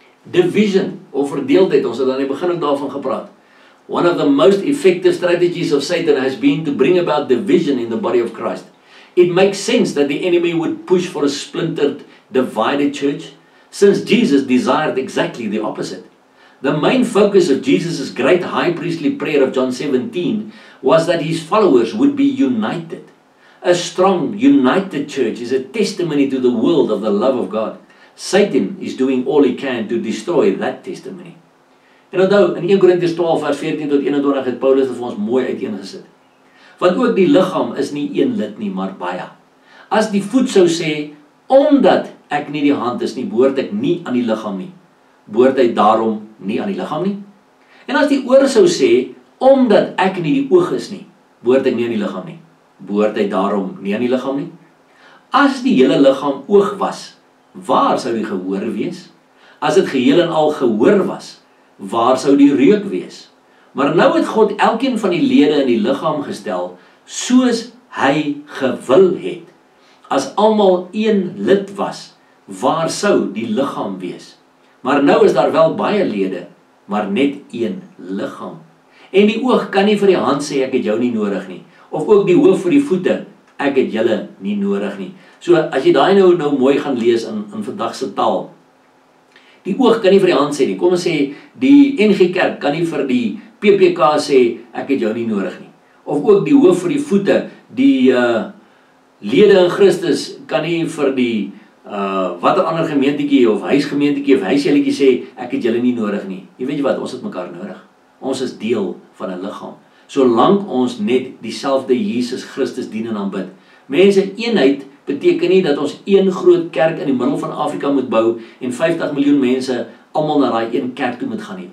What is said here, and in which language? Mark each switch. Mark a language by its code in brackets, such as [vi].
[af] Division, of verdeeldheid, ons het aan die begin ook daarvan gepraat. [en] One of the most effective strategies of Satan has been to bring about division in the body of Christ. It makes sense that the enemy would push for a splintered, divided church, since Jesus desired exactly the opposite. The main focus of Jesus' great high priestly prayer of John 17 was that his followers would be united. A strong, united church is a testimony to the world of the love of God. Satan is doing all he can to destroy that testimony. [af] En onthou, in 1 Korintiërs 12 vers 14 tot 21 het Paulus dit vir ons mooi uiteengesit. Want ook die liggaam is nie een lid nie, maar baie. As die voet sou sê, omdat ek nie die hand is nie, behoort ek nie aan die liggaam nie, behoort hy daarom nie aan die liggaam nie? En as die oor sou sê, omdat ek nie die oog is nie, behoort ek nie aan die liggaam nie, behoort hy daarom nie aan die liggaam nie? As die hele liggaam oog was, waar sou die gehoor wees? As dit geheel en al gehoor was, waar sou die reuk wees? Maar nou het God elkeen van die lede in die liggaam gestel, soos hy gewil het. As almal een lid was, waar sou die liggaam wees? Maar nou is daar wel baie lede, maar net een liggaam. En die oog kan nie vir die hand sê, ek het jou nie nodig nie. Of ook die hoof vir die voete, ek het julle nie nodig nie. So as jy daai nou mooi gaan lees in vandag se taal, die oog kan nie vir die hand sê nie. Kom ons sê, die NG Kerk kan nie vir die PPK sê, ek het jou nie nodig nie. Of ook die hoof vir die voete, die lede in Christus kan nie vir die watter ander gemeentetjie of huisgemeentetjie of huisjelletjie sê, ek het julle nie nodig nie. Jy weet jy wat, ons het mekaar nodig. Ons is deel van 'n liggaam. Solank ons net dieselfde Jesus Christus dien en aanbid. Mense, eenheid beteken nie dat ons een groot kerk in die middel van Afrika moet bou en 50 miljoen mense almal na daai een kerk toe moet gaan nie.